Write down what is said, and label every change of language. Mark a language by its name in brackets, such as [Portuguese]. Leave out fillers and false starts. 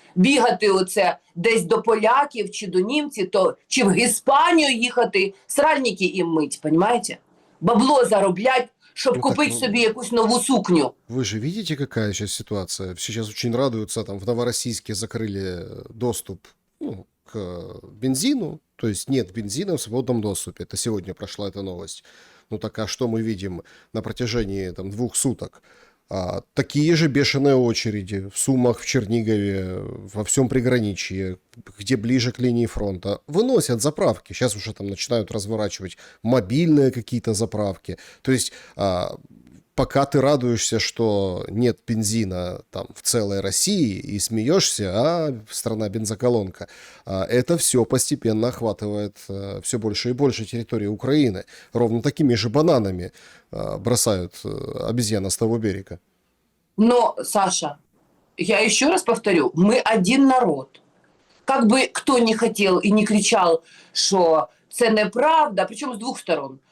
[Ukrainian] Бігати оце десь до поляків чи до німців, чи в Іспанію їхати, сральники їм мить, понимаете? [Russian] Бабло зароблять, чтобы купить себе [Ukrainian] якусь [Russian] новую сукню. Вы же видите, какая сейчас ситуация? Сейчас очень радуются, там в Новороссийске закрыли доступ к бензину, то есть нет бензина в свободном доступе. Это сегодня прошла эта новость. Ну так а что мы видим на протяжении 2 суток? Такие же бешеные очереди в Сумах, в Чернигове, во всем приграничье, где ближе к линии фронта. Выносят заправки. Сейчас уже там начинают разворачивать мобильные какие-то заправки. То есть пока ты радуешься, что нет бензина там в целой России и смеешься, а страна бензоколонка, это все постепенно охватывает все больше и больше территории Украины. Ровно такими же бананами бросают обезьяна с того берега. Но, Саша, я еще раз повторю, мы один народ. Как бы кто не хотел [Ukrainian] і не кричав, що це неправда, причому з двох сторон.